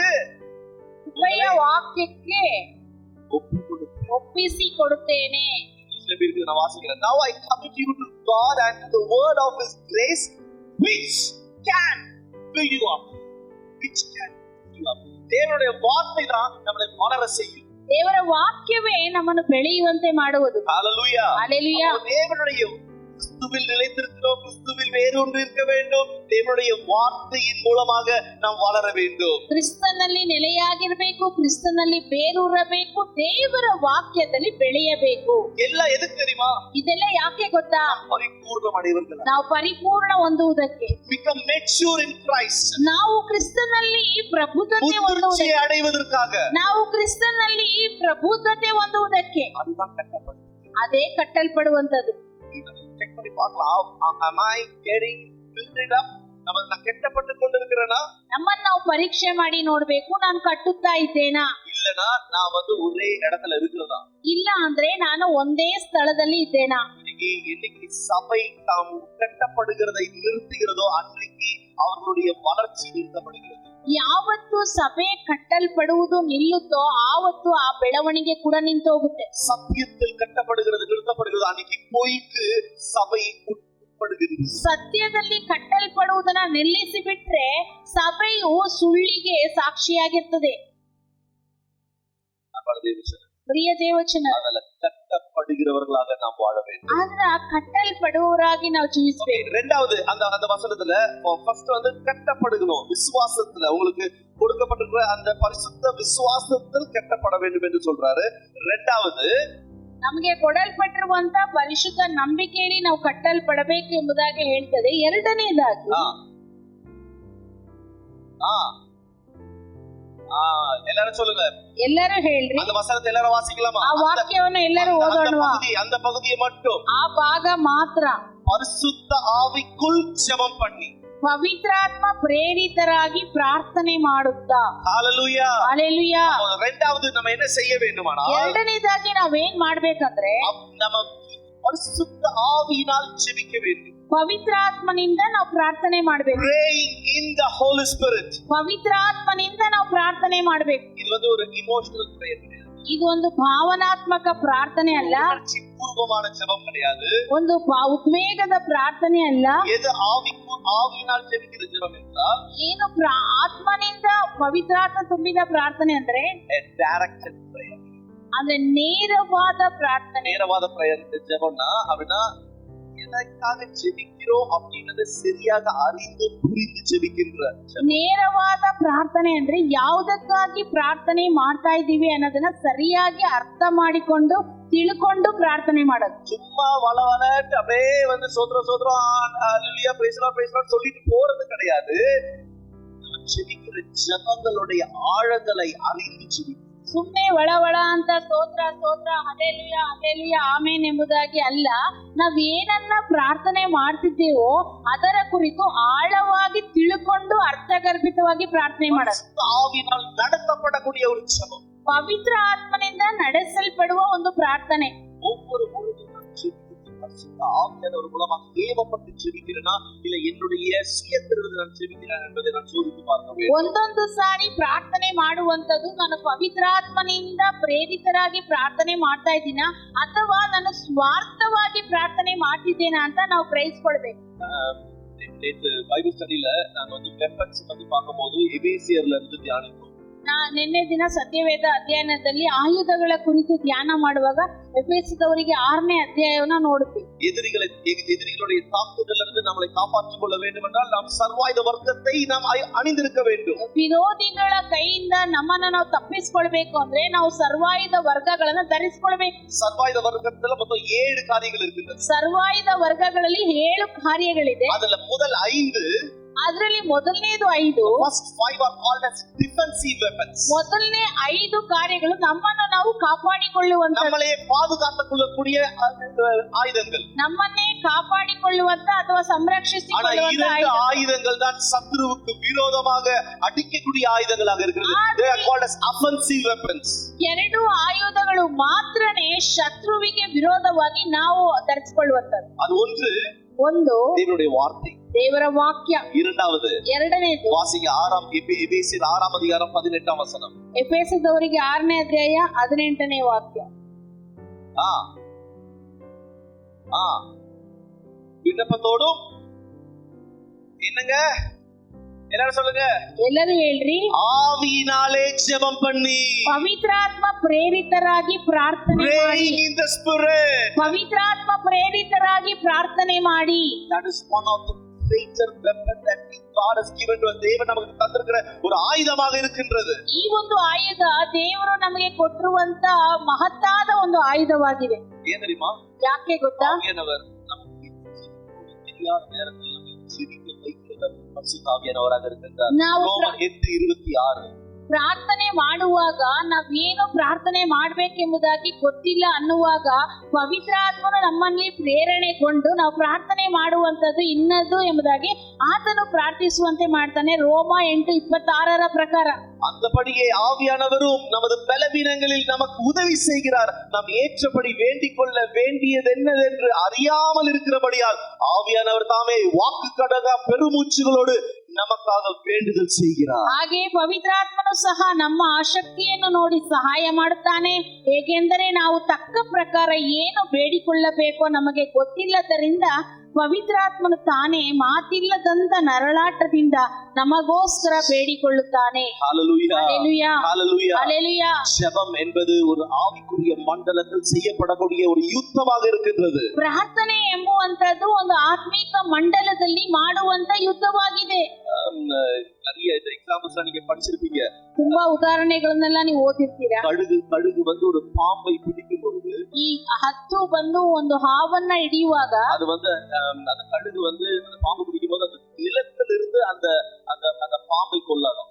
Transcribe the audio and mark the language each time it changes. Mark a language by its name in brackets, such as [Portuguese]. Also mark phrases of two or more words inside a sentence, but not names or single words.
[Kannada] ಕೃಪೆಯ ವಾಕ್ಯಕ್ಕೆ [Tamil] ஒப்பு கொடுத்து [Kannada] ಒಪ್ಪಿಸಿ ಕೊಡುತ್ತೇನೆ. [Tamil] நான் வாசிக்கிறேன். [English] Now I commit you to God and to the word of His grace, which can fill you up. Which can fill you up. [Tamil] தேவனுடைய வார்த்தை தான் நம்மை வளர செய்யும். [Kannada] ದೇವರ ವಾಕ್ಯವೇ ನಮ್ಮನ್ನು ಬೆಳೆಯುವಂತೆ ಮಾಡುವುದು. Hallelujah. Hallelujah. [Tamil] தேவனுடைய கிறிஸ்துவில் நிலைத்திருக்கிறோம், கிறிஸ்துவில் வேரூன்றி இருக்க வேண்டும். தேவனுடைய வார்த்தையின் மூலமாக நாம் வளர வேண்டும். [Kannada] ಕ್ರಿಸ್ತನಲ್ಲಿ ನೆಲೆಯಾಗಿರಬೇಕು, ಕ್ರಿಸ್ತನಲ್ಲಿ ಬೇರೂರಬೇಕು, ದೇವರ ವಾಕ್ಯದಲ್ಲಿ ಬೆಳೆಯಬೇಕು. [Tamil] எல்லாம் எதுக்கு தெரியுமா? [Kannada] ಇದೆಲ್ಲ ಯಾಕೆ ಗೊತ್ತಾ? [Tamil] பரிபூர்ணம் அடைவதற்கு. [Kannada] ನಾವು ಪರಿಪೂರ್ಣ ಹೊಂದುವುದಕ್ಕೆ, [English] become mature in Christ. [Kannada] ನಾವು ಕ್ರಿಸ್ತನಲ್ಲಿ ಪ್ರಬುದ್ಧತೆ ಹೊಂದುವುದಕ್ಕೆ, [Tamil] அடைவதற்காக. [Kannada] ನಾವು ಕ್ರಿಸ್ತನಲ್ಲಿ ಪ್ರಬುದ್ಧತೆ ಹೊಂದುವುದಕ್ಕೆ. [Tamil] அதுதான் கட்டப்படும். [Kannada] ಅದೇ ಕಟ್ಟಲ್ಪಡುವಂತದ್ದು. [Tamil] செக் பண்ணி பார்க்கலாம். [English] am I getting built up? [Tamil] நான் கட்டப்பட்டு கொண்டிருக்கிறேனா? [Kannada] ನಮ್ಮನ್ನು ನಾವು ಪರೀಕ್ಷೆ ಮಾಡಿ ನೋಡ್ಬೇಕು, ನಾನು ಕಟ್ಟುತ್ತಾ ಇದ್ದೇನಾ? [Tamil] இல்லனா நான் ஒரே இடத்துல இருக்கிறதா? [Kannada] ಇಲ್ಲ ಅಂದ್ರೆ ನಾನು ಒಂದೇ ಸ್ಥಳದಲ್ಲಿ ಇದ್ದೇನಾ? [Tamil] இன்னைக்கு சபை தாம் கட்டப்படுகிறதை நிறுத்துகிறதோ அன்றைக்கு அவர்களுடைய வளர்ச்சி நிறுத்தப்படுகிறது. [Kannada] ಯಾವತ್ತು ಸಭೆ ಕಟ್ಟಲ್ಪಡುವುದು ನಿಲ್ಲುತ್ತೋ ಆವತ್ತು ಆ ಬೆಳವಣಿಗೆ ಕೂಡ ನಿಂತು ಹೋಗುತ್ತೆ. [Tamil] சத்தியத்தில் கட்டப்படுகிறது நிறுத்தப்படுகிறது, அன்னைக்கு போய்க்கு சபை உட்படுகிறது. [Kannada] ಸತ್ಯದಲ್ಲಿ ಕಟ್ಟಲ್ಪಡುವುದನ್ನ ನಿಲ್ಲಿಸಿ ಬಿಟ್ರೆ ಸಭೆಯು ಸುಳ್ಳಿಗೆ ಸಾಕ್ಷಿಯಾಗಿರ್ತದೆ. ಪ್ರಿಯ ದೇವಚನ, [Tamil] கட்டப்படுகிறவர்களாக நாம் வாழ வேண்டும். [Kannada] ಆದ್ರ ಕಟ್ಟಲ್ಪಡುವವರಾಗಿ ನಾವು ಜೀವಿಸಬೇಕು. [Tamil] இரண்டாவது அந்த வசனத்துல ஃபர்ஸ்ட் கட்டப்படுகிறோம் விசுவாசத்துல. உங்களுக்கு கொடுக்கப்பட்டிருக்கிற அந்த பரிசுத்த விசுவாசத்தில் கட்டப்பட வேண்டும் என்று சொல்றாரு. இரண்டாவது [Kannada] ನಮಗೆ ಕೊಡಲ್ಪಟ್ಟಿರುವಂತ ಪರಿಶುದ್ಧ ನಂಬಿಕೆಯಲ್ಲಿ ನಾವು ಕಟ್ಟಲ್ಪಡಬೇಕು ಎಂಬುದಾಗಿ ಹೇಳ್ತದೆ. ಎರಡನೇದಾಗಿ [Tamil] எல்லாரும் சொல்லுங்க, [Kannada] ಎಲ್ಲರೂ ಹೇಳ್ರಿ, [Tamil] அந்த வசனத்தை எல்லாரும் வாசிக்கலாமா? [Kannada] ಆ ವಾಕ್ಯವನ್ನು ಎಲ್ಲರೂ ಓದೋಣ. [Tamil] அந்த பகுதியை மட்டும், [Kannada] ಆ ಭಾಗ ಮಾತ್ರ. [Tamil] பரிசுத்த ஆவிக்குள் ஜெபம் பண்ணி [Kannada] ಪವಿತ್ರಾತ್ಮ ಪ್ರೇರಿತರಾಗಿ ಪ್ರಾರ್ಥನೆ ಮಾಡುತ್ತಾ. ஹalleluya. ஹalleluya. [Tamil] இரண்டாவது நம்ம என்ன செய்ய வேண்டுமானா, [Kannada] ಎರಡನೇದಾಗಿ ನಾವೇನ್ ಮಾಡ್ಬೇಕಂದ್ರೆ [Tamil] நம்ம பரிசுத்த ஆவியினால் ஜெபிக்க வேண்டும். [Kannada] ಪವಿತ್ರಾತ್ಮನಿಂದ ನಾವು ಪ್ರಾರ್ಥನೆ ಮಾಡಬೇಕು. [English] praying in the holy spirit. [Kannada] ಪವಿತ್ರಾತ್ಮನಿಂದ ನಾವು ಪ್ರಾರ್ಥನೆ ಮಾಡಬೇಕು. [Tamil] ಇದು ஒரு [English] emotional prayer. [Kannada] ಇದು ಒಂದು ಭಾವನಾತ್ಮಕ ಪ್ರಾರ್ಥನೆ ಅಲ್ಲ, [Tamil] பூர்வமான ஜெபம் கிடையாது, [Kannada] ಒಂದು ಉದ್ವೇಗದ ಪ್ರಾರ್ಥನೆ ಅಲ್ಲ. [Tamil] எது ஆவியினால் ஜெபிக்கிற ஜெபம் என்றால், [Kannada] ಏನು ಆತ್ಮನಿಂದ ಪವಿತ್ರಾತ್ಮ ತುಂಬಿದ ಪ್ರಾರ್ಥನೆ ಅಂದ್ರೆ [English] a directed prayer. [Kannada] ಅಂದ್ರೆ ನೇರವಾದ ಪ್ರಾರ್ಥನೆ. [Tamil] ನೇರವಾದ prayer ஜெபம்னா அப்படினா எதற்காக ஜெபிக்கிறோம் அப்படிங்கறத சரியாக அறிந்து புரிந்து ஜெபிக்கின்ற [Kannada] ನೇರವಾದ ಪ್ರಾರ್ಥನೆ ಅಂದ್ರೆ ಯಾವುದಕ್ಕಾಗಿ ಪ್ರಾರ್ಥನೆ ಮಾಡ್ತಾ ಇದ್ದೀವಿ ಅನ್ನೋದನ್ನ ಸರಿಯಾಗಿ ಅರ್ಥ ಮಾಡಿಕೊಂಡು ತಿಳ್ಕೊಂಡು ಪ್ರಾರ್ಥನೆ ಮಾಡೋದು. [Tamil] சும்மா வளவளட்டு அப்படியே சோத்ரம் ஹalleluya [English] praise Lord [Tamil] சொல்லிட்டு போறது கிடையாது. ஜெபிக்கிற ஜெபங்களுடைய ஆழங்களை அறிந்து ஜெபிக்கணும். [Kannada] ಸುಮ್ಮನೆ ಒಳ ಅಂತ ಸ್ತೋತ್ರ ಹಲ್ಲೆಲೂಯ ಆಮೆನ್ ಎಂಬುದಾಗಿ ಅಲ್ಲ. ನಾವ್ ಏನನ್ನ ಪ್ರಾರ್ಥನೆ ಮಾಡ್ತಿದ್ದೇವೋ ಅದರ ಕುರಿತು ಆಳವಾಗಿ ತಿಳ್ಕೊಂಡು ಅರ್ಥಗರ್ಭಿತವಾಗಿ ಪ್ರಾರ್ಥನೆ ಮಾಡೋದು. [Tamil] ஆவியினால் நடத்தப்படக்கூடிய ஒரு ஜெபம், [Kannada] ಪವಿತ್ರ ಆತ್ಮನಿಂದ ನಡೆಸಲ್ಪಡುವ ಒಂದು ಪ್ರಾರ್ಥನೆ. [Tamil] ஒவ்வொரு பொழுதும் ஆவியானவர் மூலமாக ஏவப்பட்டு ஜெபிக்கிறேனா இல்ல என்னுடைய சுயத்திலிருந்து நான் ஜெபிக்கிறேன் என்பதை நான் சோதித்து பார்க்க வேண்டும். [Kannada] ಒಂದೊಂದು ಸಾರಿ ಪ್ರಾರ್ಥನೆ ಮಾಡುವಂತದ್ದು ನಾನು ಪವಿತ್ರಾತ್ಮನಿಂದ ಪ್ರೇರಿತರಾಗಿ ಪ್ರಾರ್ಥನೆ ಮಾಡ್ತಾ ಇದ್ದೀನ ಅಥವಾ ನಾನು ಸ್ವಾರ್ಥವಾಗಿ ಪ್ರಾರ್ಥನೆ ಮಾಡ್ತಿದ್ದೇನಾ ಅಂತ ನಾವು ಗ್ರಹಿಸ್ಕೊಳ್ಬೇಕು. [Tamil] நேற்று [English] Bible studyல [Tamil] நான் வந்து வெப்பன்ஸ் பத்தி பார்க்கும்போது எபேசியர்ல இருந்து தியானித்தோம். [Kannada] ನಿನ್ನೆ ದಿನ ಸತ್ಯವೇದ ಅಧ್ಯಯನದಲ್ಲಿ ಆಯುಧಗಳ ಕುರಿತು ಧ್ಯಾನ ಮಾಡುವಾಗ ಎಫೆಸದವರಿಗೆ 6ನೇ ಅಧ್ಯಾಯವನ್ನ ನೋಡುತ್ತೀವಿ. [Tamil] எதிரிகளுடைய தாக்குதலிலிருந்து நம்மை காப்பாற்றிக் கொள்ள வேண்டும் என்றால் நாம் சர்வாயுத வர்க்கத்தை நாம் அணிந்திருக்க வேண்டும். [Kannada] ವಿರೋಧಿಗಳ ಕೈಯಿಂದ ನಮ್ಮನ್ನು ನಾವು ತಪ್ಪಿಸಿಕೊಳ್ಳಬೇಕು ಅಂದ್ರೆ ನಾವು ಸರ್ವಾಯುಧ ವರ್ಗಗಳನ್ನು ಧರಿಸಿಕೊಳ್ಳಬೇಕು. [Tamil] சர்வாயுத வர்க்கத்துல மொத்தம் 7 காரியங்கள் இருக்குது. [Kannada] ಸರ್ವಾಯುಧ ವರ್ಗಗಳಲ್ಲಿ 7 ಕಾರ್ಯಗಳಿದೆ. ಅದರ ಮೊದಲ 5 ಅದರಲ್ಲಿ ಮೊದಲನೇದು 5. [English] First 5 are called as defensive weapons. [Kannada] ಮೊದಲನೇ 5 ಕಾರ್ಯಗಳು ನಮ್ಮನ್ನು ನಾವು ಕಾಪಾಡಿಕೊಳ್ಳುವಂತ, [Tamil] நம்மளே பாதுகாத்துக்கொள்ளக்கூடிய ஆயுதங்கள், [Kannada] ನಮ್ಮನ್ನೇ ಕಾಪಾಡಿಕೊಳ್ಳುವಂತ ಅಥವಾ ಸಂರಕ್ಷಿಸಿಕೊಳ್ಳುವಂತ [Tamil] ஆயுதங்கள் தான் சத்ருவுக்கு விரோதமாக அடிக்கக்கூடிய ஆயுதங்களாக இருக்கிறது. [English] They are called as offensive weapons. [Kannada] 2 ಆಯುಧಗಳು ಮಾತ್ರನೇ ಶತ್ರುವಿಗೆ ವಿರೋಧವಾಗಿ ನಾವು ಧರಿಸಿಕೊಳ್ಳುವಂತದ್ದು. ಅದು ಒಂದು [Tamil] தேவனுடைய வார்த்தை, [Kannada] ದೇವರ ವಾಕ್ಯ. [Tamil] ಎರಡನೇದು ವಾಸಿಗೆ 6 எபேசியர் 6 அதிகாரம் 18 வசனம். [Kannada] ಎಫೆಸದವರಿಗೆ 6ನೇ ಅಧ್ಯಾಯ 18ನೇ ವಾಕ್ಯ. [Tamil] விண்ணப்பத்தோடும் என்னங்க எல்லாரும் சொல்லுங்க, [Kannada] ಎಲ್ಲರೂ ಹೇಳ್ರಿ, [Tamil] ஆவியினாலே ஜெபம் பண்ணி, [Kannada] ಪವಿತ್ರಾತ್ಮ ಪ್ರೇರಿತರಾಗಿ ಪ್ರಾರ್ಥನೆ ಮಾಡಿ. [English] in the spirit, [Kannada] ಪವಿತ್ರಾತ್ಮ ಪ್ರೇರಿತರಾಗಿ ಪ್ರಾರ್ಥನೆ ಮಾಡಿ. [English] that is one of the greater weapon that God has given to us. [Tamil] தேவன் நமக்கு தந்திருக்கிற ஒரு ஆயுதமாக இருக்கின்றது. [Kannada] ಈ ಒಂದು ಆಯುಧ ದೇವರು ನಮಗೆ ಕೊಟ್ಟಿರುವಂತ ಮಹತ್ತಾದ ಒಂದು ಆಯುಧವಾಗಿದೆ. [Tamil] ಏನ್ தெரியுமா? [Kannada] ಯಾಕೆ ಗೊತ್ತಾ? [Tamil] ஆவியானவர் நமக்கு தெரியாத நேரத்தில் நம்மை ஜெபிக்க வைக்கிறவர் பரிசுத்த ஆவியானவராக இருக்கின்றார். ரோமர் 8:26. [Kannada] ಪ್ರಾರ್ಥನೆ ಮಾಡುವಾಗ ನಾವೇನು ಪ್ರಾರ್ಥನೆ ಮಾಡ್ಬೇಕೆಂಬುದಾಗಿ ಗೊತ್ತಿಲ್ಲ ಅನ್ನುವಾಗ ಪವಿತ್ರಾತ್ಮನು ನಮ್ಮಲ್ಲಿ ಪ್ರೇರಣೆಗೊಂಡು ನಾವು ಪ್ರಾರ್ಥನೆ ಮಾಡುವಂತದ್ದು ಇನ್ನದು ಎಂಬುದಾಗಿ ಆತನು ಪ್ರಾರ್ಥಿಸುವಂತೆ ಮಾಡ್ತಾನೆ. ರೋಮ 8:26 ಪ್ರಕಾರ. [Tamil] அந்தபடியே ஆவியானவரும் நமது பலவீனங்களில் நமக்கு உதவி செய்கிறார். நாம் ஏற்றபடி வேண்டிக் கொள்ள வேண்டியது என்னதென்று அறியாமல் இருக்கிறபடியால் ஆவியானவர் தாமே வாக்கு கடக பெருமூச்சுகளோடு நமக்காக வேண்டுதல் செய்கிறார். [Kannada] ಹಾಗೆ ಪವಿತ್ರಾತ್ಮನು ಸಹ ನಮ್ಮ ಆಸಕ್ತಿಯನ್ನು ನೋಡಿ ಸಹಾಯ ಮಾಡುತ್ತಾನೆ. ಏಕೆಂದರೆ ನಾವು ತಕ್ಕ ಪ್ರಕಾರ ಏನು ಬೇಡಿಕೊಳ್ಳಬೇಕೋ ನಮಗೆ ಗೊತ್ತಿಲ್ಲದರಿಂದ ಪವಿತ್ರಾತ್ಮನು ತಾನೇ ಮಾತಿಲ್ಲದಂತ ನರಳಾಟದಿಂದ ನಮಗೋಸ್ಕರ ಬೇಡಿಕೊಳ್ಳುತ್ತಾನೆ. [Tamil] ஹல்லேலூயா, ஹல்லேலூயா, ஹல்லேலூயா. ஜெபம் என்பது ஒரு ஆவிக்குரிய மண்டலத்தில் செய்யப்படக்கூடிய ஒரு யுத்தமாக இருக்கின்றது. [Kannada] ಪ್ರಾರ್ಥನೆ ಎಂಬುವಂತದ್ದು ಒಂದು ಆತ್ಮಿಕ ಮಂಡಲದಲ್ಲಿ ಮಾಡುವಂತ ಯುದ್ಧವಾಗಿದೆ. [Tamil] நிறைய எக்ஸாம்பிள்ஸ் நீங்க படிச்சிருப்பீங்க. [Kannada] ತುಂಬಾ ಉದಾಹರಣೆಗಳನ್ನೆಲ್ಲ ನೀವು ಓದಿರ್ತೀರಾ. [Tamil] கழுகு வந்து ஒரு பாம்பை பிடிக்கும் பொழுது, [Kannada] ಈ ಹತ್ತು ಬಂದು ಒಂದು ಹಾವನ್ನ ಹಿಡಿಯುವಾಗ, [Tamil] அது வந்து அந்த கழுகு வந்து அந்த பாம்பு பிடிக்கும் போது அந்த நிலத்திலிருந்து அந்த அந்த பாம்பை கொல்லணும்.